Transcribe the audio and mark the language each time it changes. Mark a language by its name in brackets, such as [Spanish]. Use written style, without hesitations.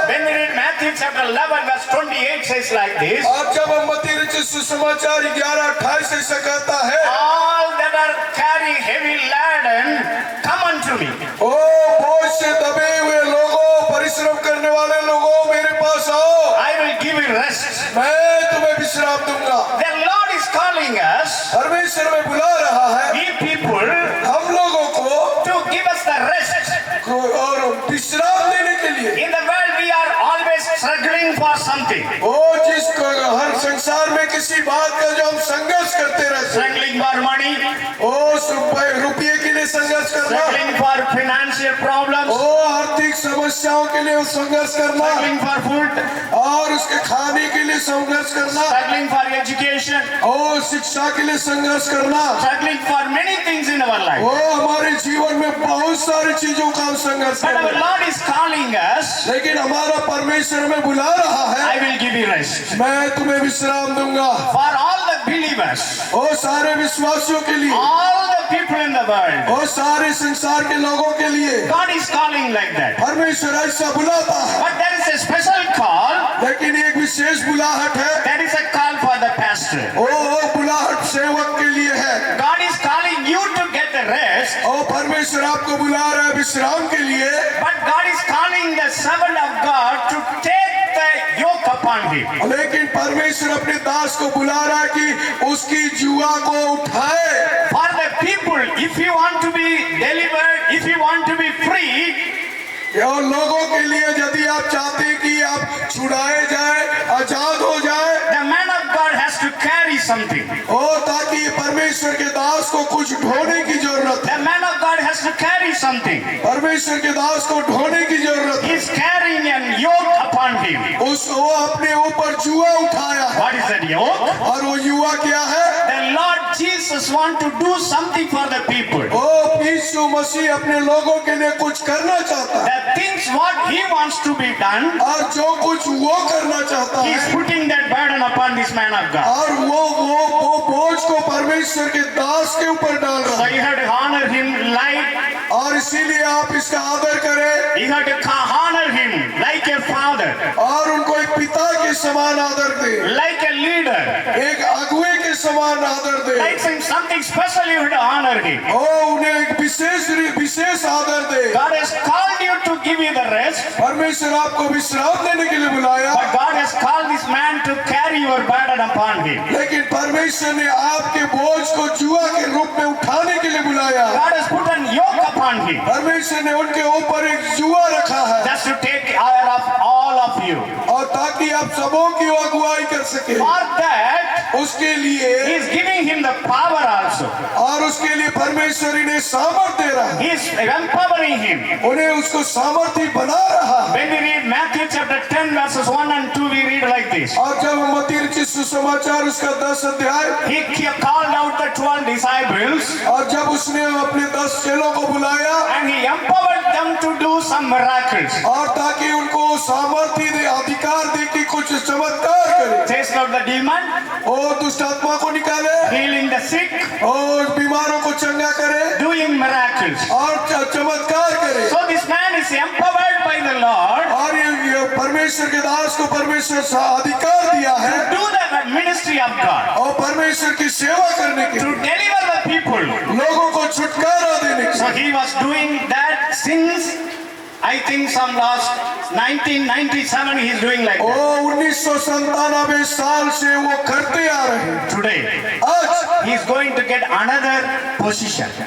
[English] When we read Matthew chapter 11 verse 28 says like this. [Hindi] आज जब हम मत्ती रचित सुसमाचार 11:28 ऐसा कहता है, [English] All that are carrying heavy laden, come unto me. [Hindi] ओ बोझ से दबे हुए लोगों, परिश्रम करने वाले लोगों, मेरे पास आओ, [English] I will give you rest. [Hindi] मैं तुम्हें विश्राम दूंगा। [English] The Lord is calling us, [Hindi] परमेश्वर में बुला रहा है [English] we people, [Hindi] हम लोगों को [English] to give us the rest. [Hindi] और विश्राम देने के लिए। [English] In the world we are always struggling for something. [Hindi] ओ जिसको हर संसार में किसी बात का जो हम संघर्ष करते रहते हैं, [English] Struggling for money, [Hindi] ओ रुपये के लिए संघर्ष करना, [English] struggling for financial problems, [Hindi] ओ आर्थिक समस्याओं के लिए संघर्ष करना, [English] struggling for food, [Hindi] और उसके खाने के लिए संघर्ष करना, [English] struggling for education, [Hindi] ओ शिक्षा के लिए संघर्ष करना, [English] struggling for many things in our life. [Hindi] ओ हमारे जीवन में बहुत सारी चीजों का हम संघर्ष [English] But [Hindi] करते [English] our [Hindi] हैं। [English] Lord is calling us, [Hindi] लेकिन हमारा परमेश्वर हमें बुला रहा है, [English] I will give you rest. [Hindi] मैं तुम्हें विश्राम दूंगा। [English] For all the believers, [Hindi] ओ सारे विश्वासियों के लिए, [English] all the people in the world, [Hindi] ओ सारे संसार के लोगों के लिए [English] God is calling like that. [Hindi] परमेश्वर ऐसा बुलाता है। [English] But there is a special call, [Hindi] लेकिन एक विशेष बुलाहट है, [English] that is a call for the pastor. [Hindi] ओ बुलाहट सेवक के लिए है। [English] God is calling you to get the rest, [Hindi] ओ परमेश्वर आपको बुला रहा है विश्राम के लिए, [English] but God is calling the servant of God to take the yoke upon him. [Hindi] लेकिन परमेश्वर अपने दास को बुला रहा है कि उसकी जुआ को उठाए। [English] For the people, if you want to be delivered, if you want to be free, [Hindi] और लोगों के लिए यदि आप चाहते हैं कि आप छुड़ाए जाए, आजाद हो जाए, [English] the man of God has to carry something. [Hindi] ओ ताकि परमेश्वर के दास को कुछ ढोने की जरूरत है। [English] The man of God has to carry something. [Hindi] परमेश्वर के दास को ढोने की जरूरत [English] He [Hindi] है। [English] is carrying a yoke upon him. [Hindi] वो अपने ऊपर जुआ उठाया है। [English] What is that yoke? [Hindi] और वो युवा क्या है? [English] The Lord Jesus want to do something for the people. [Hindi] ओ यीशु मसीह अपने लोगों के लिए कुछ करना चाहता है, [English] The things what He wants to be done, [Hindi] और जो कुछ वो करना चाहता [English] He is [Hindi] है, [English] putting that burden upon this man of God. [Hindi] और वो बोझ को परमेश्वर के दास के ऊपर डाल [English] So [Hindi] रहा है। [English] you have to honor him like, [Hindi] और इसीलिए आप इसका आदर करें, [English] you have to honor him like a father, [Hindi] और उनको एक पिता के समान आदर दें, [English] like a leader, [Hindi] एक अगुए के समान आदर दें, [English] like something special. You have to honor him. [Hindi] ओ उन्हें एक विशेष आदर दें। [English] God has called you to give you the rest. [Hindi] परमेश्वर परमेश्वर आपको विश्राम देने के लिए बुलाया, [English] but God has called this man to carry your burden upon him. [Hindi] लेकिन परमेश्वर ने आपके बोझ को जुआ के रूप में उठाने के लिए बुलाया। [English] God has put an yoke upon him [Hindi] परमेश्वर ने उनके ऊपर एक जुआ रखा है, [English] just to take care of all of you. [Hindi] और ताकि आप सबों की अगुवाई कर सके। [English] For that, [Hindi] उसके लिए [English] he is giving him the power also. [Hindi] और उसके लिए परमेश्वर इन्हें सामर्थ्य दे रहा है, [English] He is empowering him. [Hindi] उन्हें उसको सामर्थ्य बना रहा है। [English] When we read Matthew chapter 10 verses 1 and 2, we read like this. [Hindi] और जब हम मत्ती रचित सुसमाचार उसका 10 अध्याय, [English] He called out the 12 disciples [Hindi] और जब उसने अपने 10 चेलों को बुलाया [English] and he empowered them to do some miracles. [Hindi] और ताकि उनको सामर्थ्य दे, अधिकार दे कि कुछ चमत्कार करे, [English] Chasing out the demon, [Hindi] और दुष्ट आत्मा को निकाले, [English] healing the sick, [Hindi] और बीमारों को चंगा करे, [English] doing miracles. [Hindi] और चमत्कार करे। [English] So this man is empowered by the Lord [Hindi] और ये परमेश्वर के दास को परमेश्वर से अधिकार दिया है [English] to do the ministry of God, [Hindi] और परमेश्वर की सेवा करने के [English] to [Hindi] लिए, [English] deliver the people. [Hindi] लोगों को छुटकारा देने के [English] So [Hindi] लिए। [English] he was doing that since I think some last 1997 he is doing like that. [Hindi] 1997 साल से वो करते आ रहे हैं। [English] Today [Hindi] आज [English] he is going to get another position.